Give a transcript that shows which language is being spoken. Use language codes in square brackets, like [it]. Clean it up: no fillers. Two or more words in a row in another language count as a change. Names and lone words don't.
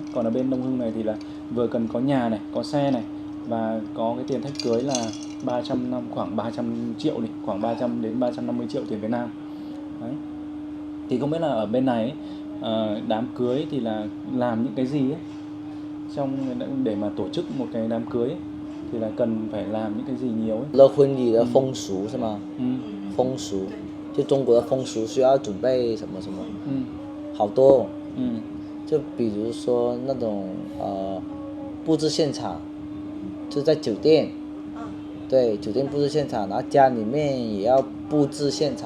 [vi] Còn ở bên Đông Hưng này thì là vừa cần có nhà này, có xe này và có cái tiền thách cưới là khoảng 300 triệu đi, khoảng 300 đến 350 triệu tiền Việt Nam. Đấy. Thì không biết là ở bên này ấy, đám cưới thì là làm những cái gì ấy, để mà tổ chức một cái đám cưới ấy, thì là cần phải làm những cái gì nhiều ấy. [zh] 了婚礼的风俗是吗？风俗，就中国的风俗需要准备什么什么，好多。就比如说那种布置现场，就在酒店，对，酒店布置现场，然后家里面也要布置现场。